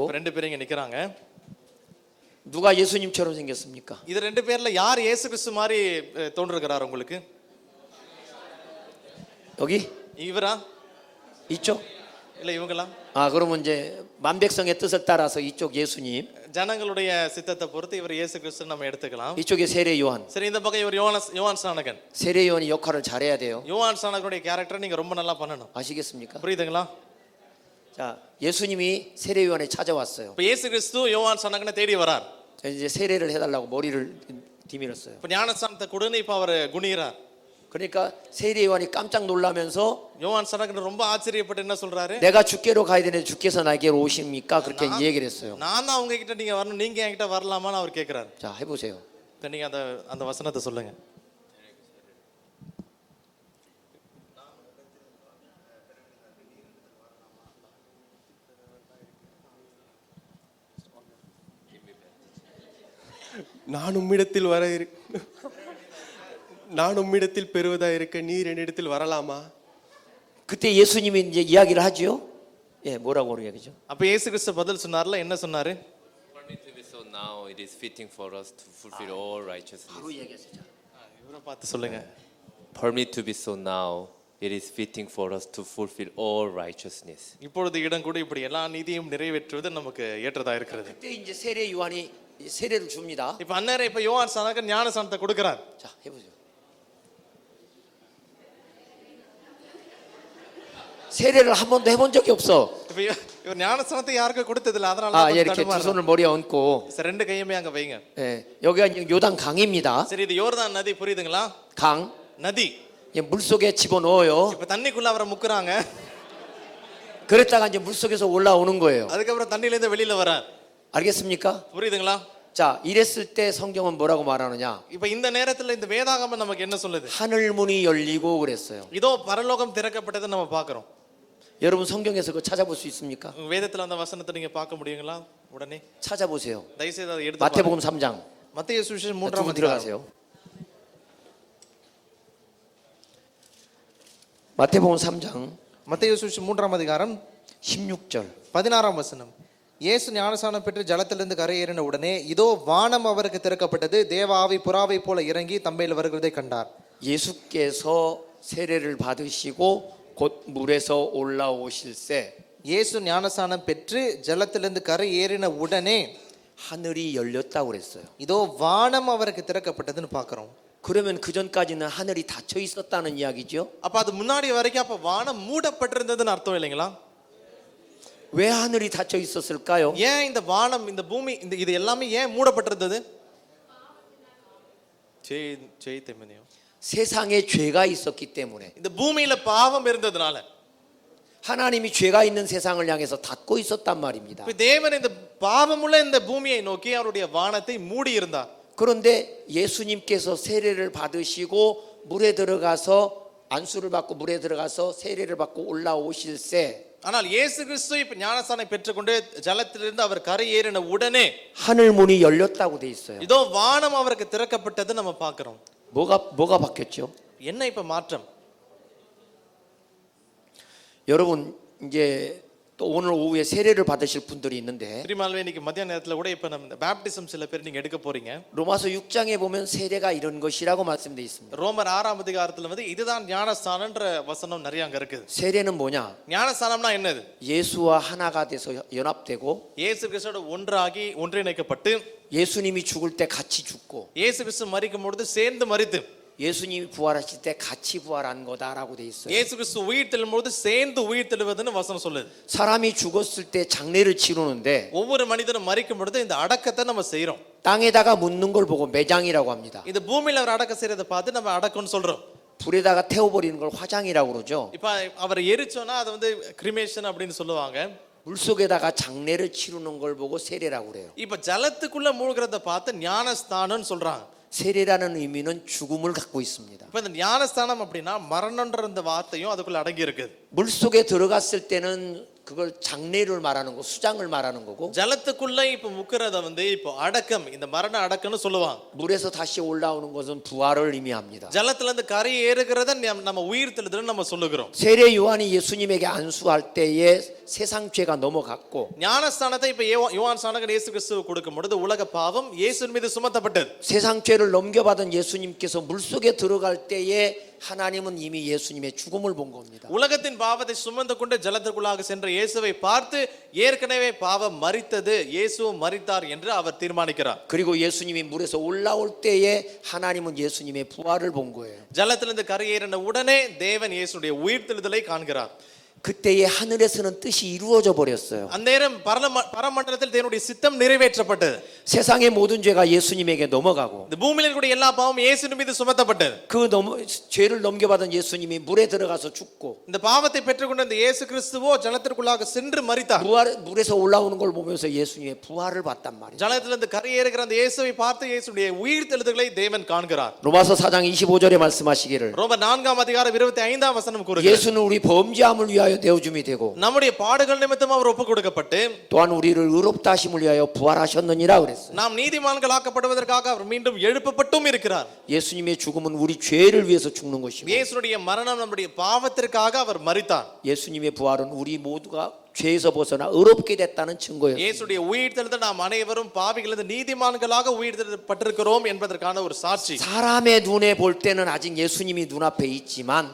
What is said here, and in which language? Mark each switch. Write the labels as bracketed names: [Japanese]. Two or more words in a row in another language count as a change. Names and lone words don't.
[Tamil] இப்ப ரெண்டு பேரும் இங்க நிக்கறாங்க. [Korean] 누가 예수님처럼 생겼습니까? [Tamil] இது ரெண்டு பேர்ல யார் இயேசு கிறிஸ்து மாதிரி தோன்றுகிறார் உங்களுக்கு? [Korean] 여기? [Tamil] இவரா [Korean] 이쪽? [Tamil] இல்ல இவங்களா? [Korean] 그러면 이제 만백성의 뜻을 따라서 이쪽 예수님, [Tamil] ஜனங்களுடைய சித்தத்தை பொறுத்து இவர் இயேசு கிறிஸ்து நம்ம எடுத்துக்கலாம். [Korean] 이쪽에 세례 요한. [Tamil] சரி, இந்த பக்கம் இவர் யோவான் ஸ்நானகன். [Korean] 세례 요한이 역할을 잘해야 돼요. [Tamil] யோவான் ஸ்நானகனுடைய கேரக்டரை நீங்க ரொம்ப நல்லா பண்ணணும். [Korean] 아시겠습니까? [Tamil] புரியுதுங்களா? [Korean] 자, 예수님이 세례 요한에 찾아왔어요. [Tamil] இப்ப இயேசு கிறிஸ்து யோவான் ஸ்நானகனை தேடி வரார். [Korean] 이제 세례를 해달라고 머리를 디밀었어요. [Tamil] இப்ப ஞானஸ்தானத்தை கொடுன்னு இப்ப அவர் குனிறார். [Korean] 그러니까 세례 요한이 깜짝 놀라면서 [Tamil] யோவான் ஸ்நானகன் ரொம்ப ஆச்சரியப்பட்டு என்ன சொல்றாரு? [Korean] 내가 주께로 가야 되는데 주께서 나에게로 오십니까? 그렇게 얘기를 했어요. [Tamil] நான் தான் உங்க கிட்ட நீங்க வரணும், நீங்க என்கிட்ட வரலாமான்னு அவர் கேக்குறாரு. [Korean] 자, 해보세요. [Tamil] இப்ப நீங்க அந்த வசனத்தை சொல்லுங்க. நான் உம்மிடத்தில் பெறுவதா இருக்க நீர் என்னிடத்தில் வரலாமா? [Korean] 그때 예수님이 이제 이야기를 하죠. 뭐라고 이야기죠? [Tamil] அப்ப இயேசு கிறிஸ்து பதில் சொன்னார்ல, என்ன சொன்னாரு? [English] For me to be so now, it is fitting for us to fulfill all righteousness. [Korean] 바로 이야기했어요. [Tamil] இவரை பார்த்து சொல்லுங்க. [English] For me to be so now, it is fitting for us to fulfill all righteousness. [Tamil] இப்பொழுது இடம் கூட இப்படி எல்லா நீதியும் நிறைவேற்றுவது நமக்கு ஏற்றதா இருக்கிறது. [Korean] 그때 이제 세례 요한이 세례를 줍니다. [Tamil] இப்ப அந்நேரம் இப்ப யோவான் ஸ்நானகன் ஞானஸ்நானத்தை கொடுக்கிறார். [Korean] 자, 해보죠. 세례를 한 번도 해본 적이 없어. [Tamil] இப்ப இவர் ஞானஸ்நானத்தை யாருக்கும் கொடுத்ததில்ல, அதனால 아, தான் [Korean] 이렇게 두 [Tamil] தடுமாறுறார். [Korean] 손을 머리에 얹고, [Tamil] சரி, ரெண்டு கையுமே அங்க வைங்க. [Korean] 예, 여기가 이제 요단 강입니다. [Tamil] சரி, இது யோர்தான் நதி, புரியுதுங்களா? [Korean] 강, [Tamil] நதி. [Korean] 예, 물 속에 집어넣어요. [Tamil] இப்ப தண்ணிக்குள்ள அவரை முக்குறாங்க. [Korean] 그랬다가 이제 물 속에서 올라오는 거예요. [Tamil] அதுக்கப்புறம் தண்ணில இருந்து வெளியில வரார். [Korean] 알겠습니까? [Tamil] புரியுதுங்களா? [Korean] 자, 이랬을 때 성경은 뭐라고 말하느냐? [Tamil] இப்ப இந்த நேரத்துல இந்த வேதாகமம் நமக்கு என்ன சொல்லுது? [Korean] 하늘 문이 열리고 그랬어요. [Tamil] இதோ பரலோகம் திறக்கப்பட்டதை நம்ம பார்க்கிறோம். [Korean] 여러분 성경에서 그거 찾아볼 수 있습니까? [Tamil] வேதத்துல அந்த வசனத்தை நீங்க பார்க்க முடியுங்களா? உடனே [Korean] 찾아보세요. [Tamil] தயவுசெய்து அதை எடுத்து பாருங்க. [Korean] 마태복음 3장. [Tamil] மத்தேயு சுவிசேஷம் [Korean] 두 [Tamil] 3ஆம் [Korean] 분 [Tamil] அதிகாரம். [Korean] 들어가세요. 마태복음 3장 [Tamil] மத்தேயு சுவிசேஷம் 3ஆம் அதிகாரம் [Korean] 16절. [Tamil] 16ஆம் வசனம். இயேசு ஞானஸ்நானம் பெற்று ஜலத்திலிருந்து கரையேறின உடனே இதோ வானம் அவருக்கு திறக்கப்பட்டது, தேவ ஆவி புறாவை போல இறங்கி தம்மேல் வருகிறதை கண்டார். [Korean] 예수께서 세례를 받으시고 곧 물에서 올라오실새 [Tamil] இயேசு ஞானஸ்நானம் பெற்று ஜலத்திலிருந்து கரையேறின உடனே [Korean] 하늘이 열렸다고 그랬어요. [Tamil] இதோ வானம் அவருக்கு திறக்கப்பட்டதுன்னு பார்க்கிறோம். [Korean] 그러면 그 전까지는 하늘이 닫혀 있었다는 이야기죠. [Tamil] அப்ப அது முன்னாடி வரைக்கும் அப்ப வானம் மூடப்பட்டிருந்ததுன்னு அர்த்தம் இல்லைங்களா? [Korean] 왜 하늘이 닫혀 있었을까요? [Tamil] ஏன் இந்த வானம், இந்த பூமி, இந்த இது எல்லாமே ஏன் மூடப்பட்டிருந்தது? ஜெய் தெமனியோ. [Korean] 세상에 죄가 있었기 때문에. [Tamil] இந்த பூமியில பாவம் இருந்ததுனால. [Korean] 하나님이 죄가 있는 세상을 향해서 닫고 있었단 말입니다. [Tamil] இப்ப தேவன் இந்த பாவமுள்ள இந்த பூமியை நோக்கி அவருடைய வானத்தை மூடி இருந்தார். [Korean] 그런데 예수님께서 세례를 받으시고 물에 들어가서 안수를 받고 물에 들어가서 세례를 받고 올라오실새 [Tamil] ஆனால் இயேசு கிறிஸ்து இப்ப ஞானஸ்நானம் பெற்றுக்கொண்டு ஜலத்திலிருந்து அவர் கரையேறின உடனே [Korean] 하늘 문이 열렸다고 돼 있어요. [Tamil] இதோ வானம் அவருக்கு திறக்கப்பட்டது நம்ம பார்க்கிறோம். [Korean] 뭐가 바뀌었죠? [Tamil] என்ன இப்ப மாற்றம்? [Korean] 여러분 이제 또 오늘 오후에 세례를 받으실 분들이 있는데 [Tamil] பிரியமானவர்களே, இன்னைக்கு மத்திய நேரத்துல கூட இப்ப நம்ம பேப்டிசம் சில பேர் நீங்க எடுக்க போறீங்க. [Korean] 로마서 6장에 보면 세례가 이런 것이라고 말씀되어 있습니다. [Tamil] ரோமர் 6ஆம் அதிகாரத்துல இதுதான் ஞானஸ்நானம்ன்ற வசனம் நிறைய அங்க இருக்குது. [Korean] 세례는 뭐냐? [Tamil] ஞானஸ்நானம்னா என்னது? [Korean] 예수와 하나가 돼서 연합되고 [Tamil] இயேசு கிறிஸ்துவோட ஒன்றாகி ஒன்றிணைக்கப்பட்டு [Korean] 예수님이 죽을 때 같이 죽고 [Tamil] இயேசு கிறிஸ்து மரிக்கும் பொழுது சேர்ந்து மரித்து [Korean] 예수님이 부활하실 때 같이 부활한 거다라고 돼 있어요. [Tamil] இயேசு கிறிஸ்து உயிர் தெழும் பொழுது சேர்ந்து உயிர் தெழுவதுன்னு வசனம் சொல்லுது. [Korean] 사람이 죽었을 때 장례를 치르는데 [Tamil] ஒவ்வொரு மனிதனும் மரிக்கும் பொழுது இந்த அடக்கத்தை நம்ம செய்றோம். [Korean] 땅에다가 묻는 걸 보고 매장이라고 합니다. [Tamil] இந்த பூமியில அவர் அடக்க செய்யறதை பார்த்து நம்ம அடக்கம்னு சொல்றோம். [Korean] 불에다가 태워버리는 걸 화장이라고 그러죠. [Tamil] இப்ப அவரை எரிச்சோன்னா அது கிரிமேஷன் அப்படின்னு சொல்லுவாங்க. [Korean] 물속에다가 장례를 치르는 걸 보고 세례라고 그래요. [Tamil] இப்ப ஜலத்துக்குள்ள மூழ்கிறத பார்த்து ஞானஸ்நானம்னு சொல்றாங்க. [Korean] 세례라는 의미는 죽음을 갖고 있습니다. [Tamil] இப்ப இந்த ஞானஸ்தானம் அப்படின்னா மரணம்ன்ற இந்த வார்த்தையும் அதுக்குள்ள அடங்கி இருக்குது. [Korean] 물속에 들어갔을 때는 그걸 장례를 말하는 거, 수장을 말하는 거고 [Tamil] ஜலத்துக்குள்ள இப்ப முக்கிறத இப்போ அடக்கம், இந்த மரண அடக்கம்னு சொல்லுவாங்க. [Korean] 물에서 다시 올라오는 것은 부활을 의미합니다. [Tamil] ஜலத்துல இருந்து கரை ஏறுகிறத நம்ம உயிர் தெழுதல்னு நம்ம சொல்லுகிறோம். [Korean] 세례 요한이 예수님에게 안수할 때에 세상 죄가 넘어갔고 [Tamil] ஞானஸ்தானத்தை இப்ப யோவான் ஸ்நானகன் இயேசு கிறிஸ்துவுக்கு கொடுக்கும் பொழுது உலக பாவம் இயேசுவின் மீது சுமத்தப்பட்டது. [Korean] 세상 죄를 넘겨받은 예수님께서 물속에 들어갈 때에 하나님은 이미 예수님의 죽음을 본 겁니다. [Tamil] உலகத்தின் பாவத்தை சுமந்து கொண்டு ஜலத்திற்குள்ளாக சென்ற இயேசுவை பார்த்து ஏற்கனவே பாவம் மரித்தது, இயேசுவும் மரித்தார் என்று அவர் தீர்மானிக்கிறார். [Korean] 그리고 예수님이 물에서 올라올 때에 하나님은 예수님의 부활을 본 거예요. [Tamil] ஜலத்திலிருந்து கரையேறின உடனே தேவன் இயேசுடைய உயிர்த்தெழுதலை காண்கிறார். [Korean] 그때에 하늘에서는 뜻이 이루어져 버렸어요. [Tamil] அந்நேரம் பரமண்டலத்தில் தேவனுடைய சித்தம் நிறைவேற்றப்பட்டது. [Korean] 세상의 모든 죄가 예수님에게 넘어가고 [Tamil] இந்த பூமியில் இருக்கக்கூடிய எல்லா பாவமும் இயேசுவின் மீது சுமத்தப்பட்டது. [Korean] 그 죄를 넘겨받은 예수님이 물에 들어가서 죽고 [Tamil] இந்த பாவத்தை பெற்றுக்கொண்ட இந்த இயேசு கிறிஸ்துவோ ஜலத்திற்குள்ளாக சென்று மரித்தார். [Korean] 물에서 올라오는 걸 보면서 예수님의 부활을 봤단 말이에요. [Tamil] ஜலத்திலிருந்து கரையேறுகிற அந்த இயேசுவை பார்த்து இயேசுடைய உயிர்த்தெழுதலை தேவன் காண்கிறார். [Korean] 로마서 4장 25절에 말씀하시기를 [Tamil] ரோமர் 4ஆம் அதிகாரம் 25ஆம் வசனம் கூறுகிறது, [Korean] 예수는 우리 범죄함을 위하여 내어줌이 되고 [Tamil] நம்முடைய பாடுகள் நிமித்தம் அவர் ஒப்புக் கொடுக்கப்பட்டு [Korean] 또한 우리를 의롭다 하심을 위하여 부활하셨느니라 그랬어요. [Tamil] நாம் நீதிமான்களாக்கப்படுவதற்காக அவர் மீண்டும் எழுப்பப்பட்டும் இருக்கிறார். [Korean] 예수님의 죽음은 우리 죄를 위해서 죽는 것이고 [Tamil] இயேசுடைய மரணம் நம்முடைய பாவத்திற்காக அவர் மரித்தார். [Korean] 예수님의 부활은 우리 모두가 죄에서 벗어나 의롭게 됐다는 증거였습니다. [Tamil] இயேசுடைய உயிர்த்தெழுதல் நாம் அனைவரும் பாவிகளிலிருந்து நீதிமான்களாக உயிர்த்தெழுதப்பட்டிருக்கிறோம் என்பதற்கான ஒரு சாட்சி. [Korean] 사람의 눈에 볼 때는 아직 예수님이 눈앞에 있지만